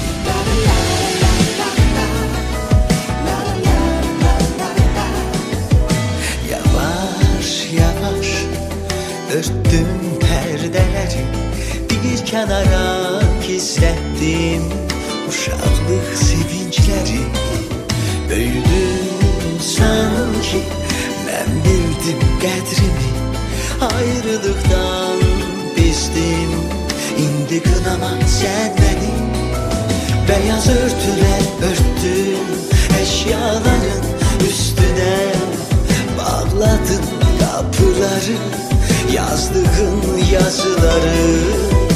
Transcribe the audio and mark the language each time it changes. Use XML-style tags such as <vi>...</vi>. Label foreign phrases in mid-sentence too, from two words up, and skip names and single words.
<tr>Yavaş yavaş örttüm perdeleri, bir kenara gizlettim uşaqlıq sevinçleri.</tr> <az>Büyüdüm sanki mən bildim qədrimi. Ayrılıqdan bezdim, indi qınama sən məni.</az> <tr>Beyaz örtülər örtdüm eşyaların üstüne. Bağladım kapıları, yazdığım yazıları</tr>